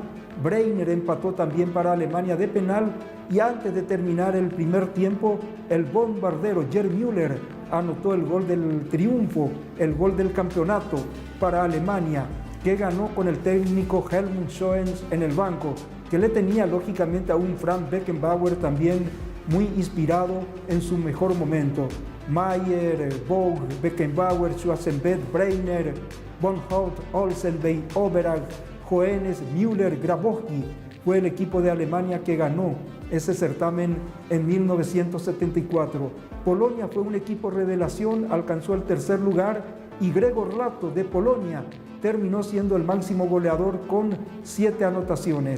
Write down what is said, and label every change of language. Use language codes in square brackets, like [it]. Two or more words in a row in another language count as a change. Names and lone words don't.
[es] Breiner empató también para Alemania de penal y antes de terminar el primer tiempo, el bombardero Gerd Müller anotó el gol del triunfo, el gol del campeonato para Alemania, que ganó con el técnico Helmut Schoens en el banco, que le tenía lógicamente a un Franz Beckenbauer también muy inspirado en su mejor momento. Mayer, Vogt, Beckenbauer, Schwarzenbeck, Breiner, von Hout, Olsenbein, Oberag, Johannes, Müller, Grabowski. Fue el equipo de Alemania que ganó ese certamen en 1974. Polonia fue un equipo revelación, alcanzó el tercer lugar y Gregor Lato de Polonia terminó siendo el máximo goleador con 7 anotaciones.